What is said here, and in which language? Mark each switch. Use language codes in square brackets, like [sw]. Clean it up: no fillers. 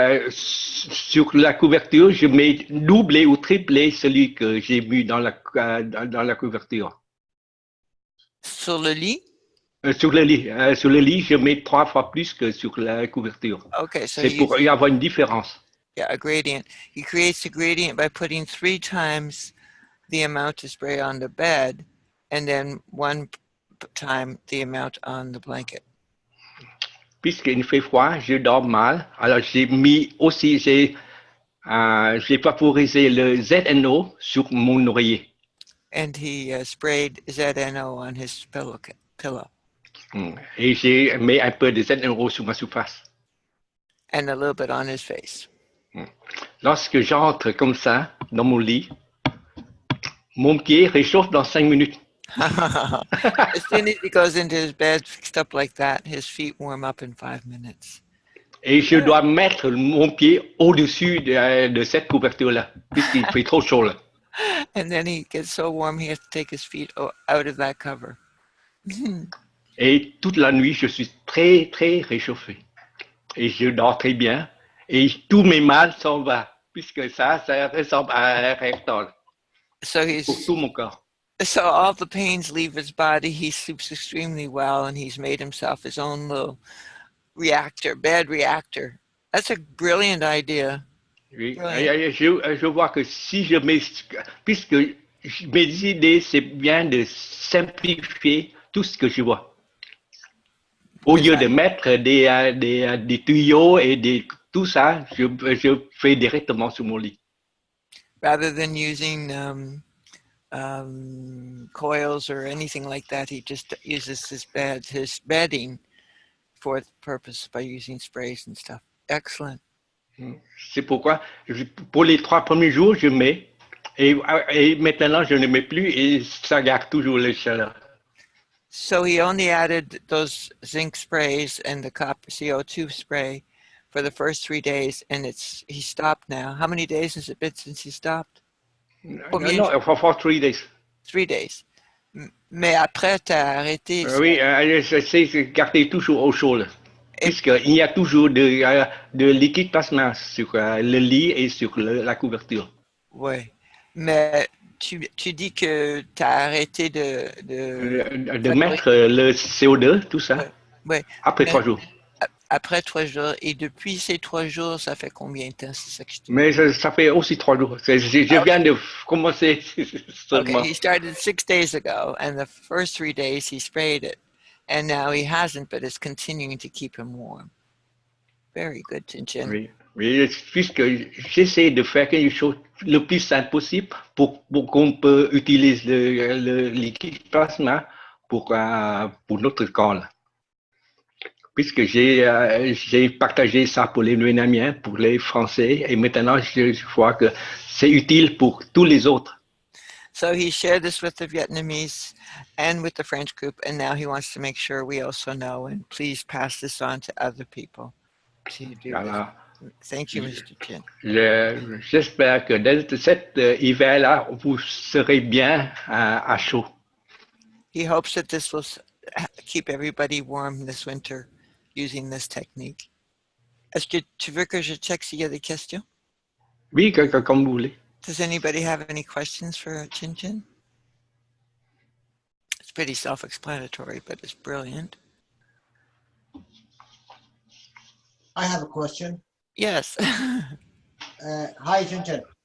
[fr] Sur la couverture, je mets doublé ou triplé celui que j'ai mis dans la couverture. Sur le lit? Sur le lit, je mets 3 fois plus que sur la couverture. [en] Okay, so [fr] c'est pour y avoir une différence. [en] Yeah, a gradient. He creates a gradient by putting 3 times the amount to spray on the bed and then 1 time the amount on the blanket. [fr] Puisqu'il fait froid, je dors mal. Alors j'ai mis aussi, j'ai vaporisé le ZNO sur mon oreiller. [en] And he sprayed ZNO on his pillow. [fr] Et j'ai mis un peu de ZNO sur ma surface. [en] And a little bit on his face. [fr] Lorsque j'entre comme ça dans mon lit, mon pied réchauffe dans 5 minutes. [en] As soon as he goes into his bed fixed up like that, his feet warm up in 5 minutes. [fr] Et je dois mettre mon pied au-dessus de cette couverture-là, puisqu'il fait trop chaud là. [en] And then he gets so warm he has to take his feet out of that cover. [fr] Et toute la nuit, je suis très, très réchauffé. Et je dors très bien. Et tous mes mal s'en vont, puisque ça ressemble à un rectangle. Pour tout mon corps. [en] So all the pains leave his body. He sleeps extremely well, and he's made himself his own little bed reactor. That's a brilliant idea. [fr] Oui. Je vois que si je mets, puisque mes idées, c'est bien de simplifier tout ce que je vois. Au lieu de mettre des tuyaux et tout ça, je fais directement sur mon lit. [en] Rather than using coils or anything like that. He just uses his bedding for the purpose by using sprays and stuff. Excellent. [fr] C'est pourquoi, pour les 3 premiers jours, je mets, et maintenant, je ne mets plus, et ça garde toujours les chaleurs. [en] So he only added those zinc sprays and the copper CO2 spray for the first 3 days, and he stopped now. How many days has it been since he stopped? No, for 3 days. 3 days. [fr] Mais après, tu as arrêté. Oui, c'est garder toujours au chaud, puisqu'il y a toujours de liquide plasma sur le lit et sur la couverture. Oui, mais tu dis que tu as arrêté de mettre le CO2, tout ça, ouais. Après 3 jours. Après 3 jours. Et depuis ces 3 jours, ça fait combien de temps? C'est ça que je te dis. Mais ça fait aussi 3 jours. Je viens de commencer seulement. [en] Okay, he started 6 days ago, and the first 3 days he sprayed it. And now he hasn't, but it's continuing to keep him warm. Very good, Tinchin. [fr] Oui, puisque j'essaie de faire quelque chose le plus simple possible pour qu'on peut utiliser le liquide plasma pour notre corps. Là. Puisque j'ai partagé ça pour les Vietnamiens, pour les Français, et maintenant je vois que c'est utile pour tous les autres. [en] So he shared this with the Vietnamese and with the French group, and now he wants to make sure we also know, and please pass this on to other people to do [fr] Voilà. [en] this. Thank you, Mr. Chin. [fr] J'espère que dans cet hiver-là, vous serez bien à chaud. [en] He hopes that this will keep everybody warm this winter using this technique. [fr] Est-ce que tu veux que je check s'il y a des questions? Oui, comme vous voulez. [en] Does anybody have any questions for Chin Chin? It's pretty self-explanatory, but it's brilliant. I have a question. Yes. Hi, Chin Chin.